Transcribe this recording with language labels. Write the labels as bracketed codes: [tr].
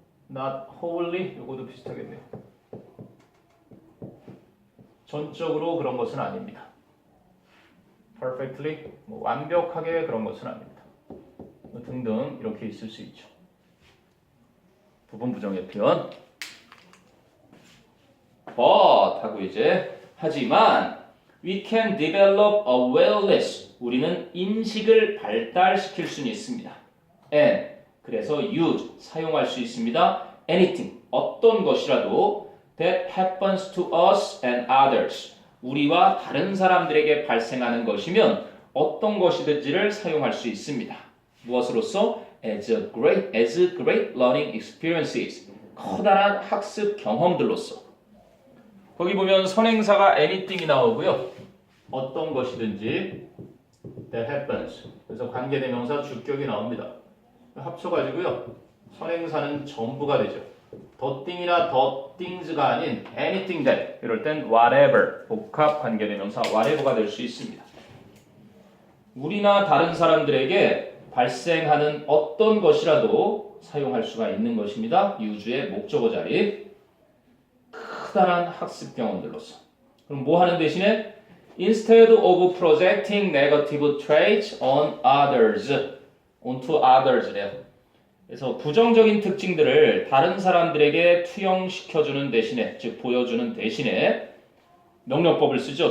[en] Not wholly, [ko] 이것도 비슷하겠네요. 전적으로 그런 것은 아닙니다. Perfectly, 완벽하게 그런 것은 아닙니다. 등등 이렇게 있을 수 있죠. 부분 부정의 표현. [en] But [ko] 하고 이제 하지만 [en] we can develop awareness. [ko] 우리는 인식을 발달시킬 수는 있습니다. [en] And [ko] 그래서 use 사용할 수 있습니다. [en] Anything [ko] 어떤 것이라도 [en] that happens to us and others. [ko] 우리와 다른 사람들에게 발생하는 것이면 어떤 것이든지를 사용할 수 있습니다. 무엇으로써? [en] As great learning experiences. [ko] 커다란 학습 경험들로서. 거기 보면 선행사가 anything이 나오고요. 어떤 것이든지 that happens. 그래서 관계대명사 주격이 나옵니다. 합쳐가지고요. 선행사는 전부가 되죠. the thing이나 the things가 아닌 anything that. 이럴 땐 whatever. 복합 관계대명사 whatever가 될 수 있습니다. 우리나 다른 사람들에게 발생하는 어떤 것이라도 사용할 수가 있는 것입니다. 유주의 목적어 자리. 크다란 학습 경험들로서. 그럼 뭐 하는 대신에 [en] instead of projecting negative traits on others, onto others래요. [ko] 그래서 부정적인 특징들을 다른 사람들에게 투영시켜주는 대신에, 즉 보여주는 대신에 명령법을 쓰죠.